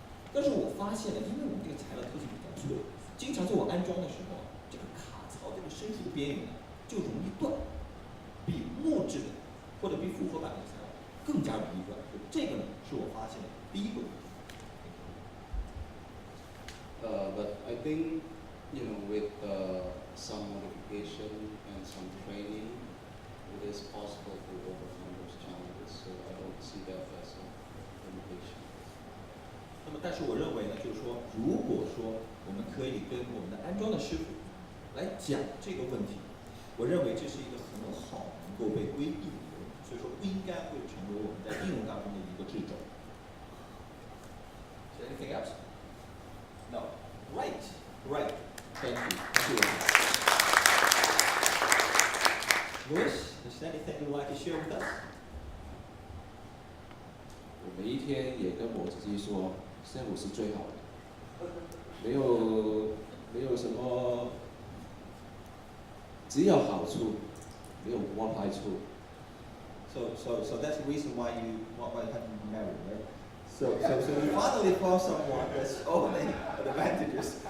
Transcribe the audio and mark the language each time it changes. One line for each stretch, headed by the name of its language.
Chinese: 但是我发现了，因为我们这个材料特性比较脆，经常在我安装的时候，这个卡槽这个伸出的边缘就容易断，比木质的或者比复合板的材料更加容易断。这个呢是我发现的第一个。
English: But I think, with some modification and some training, it is possible to overcome those challenges. So I don't see that as a limitation.
Chinese: 那么，但是我认为呢，就是说，如果说我们可以跟我们的安装的师傅来讲这个问题，我认为这是一个很好能够被规避的一个问题，所以说不应该会成为我们在应用当中的一个掣肘。
English: Is there anything else? No. Right. Thank you. Louis, is there anything you'd like to share with us?
Chinese: 我每一天也跟我自己说，CELLwood是最好的，没有什么，只有好处，没有坏处。
English: So that's the reason why you haven't married, right? So you finally found someone that's only advantages.